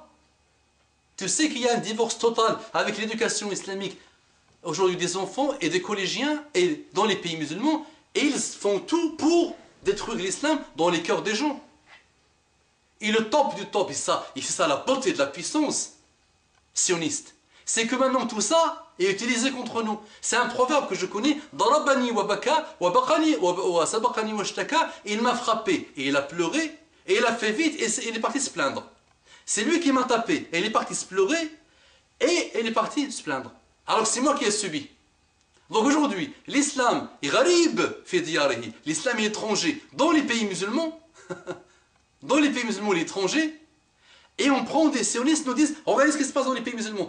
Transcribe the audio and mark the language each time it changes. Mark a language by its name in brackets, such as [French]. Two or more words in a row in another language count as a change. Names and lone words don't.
[French] Tu sais qu'il y a un divorce total avec l'éducation islamique aujourd'hui des enfants et des collégiens et dans les pays musulmans, et ils font tout pour détruire l'islam dans les cœurs des gens. Et le top du top, et c'est ça la beauté de la puissance sioniste, c'est que maintenant tout ça est utilisé contre nous. C'est un proverbe que je connais, [Arabic] ضربني وبكى وبقاني وسبقني واشتكى, [French] il m'a frappé et il a pleuré et il a fait vite et il est parti se plaindre. C'est lui qui m'a tapé, et il est parti se pleurer, et il est parti se plaindre. Alors que c'est moi qui ai subi. Donc aujourd'hui, l'islam est [Arabic] غريب في دياره, [French] l'islam est étranger dans les pays musulmans, dans les pays musulmans l'étranger, et on prend des sionistes, nous disent, regardez ce qui se passe dans les pays musulmans.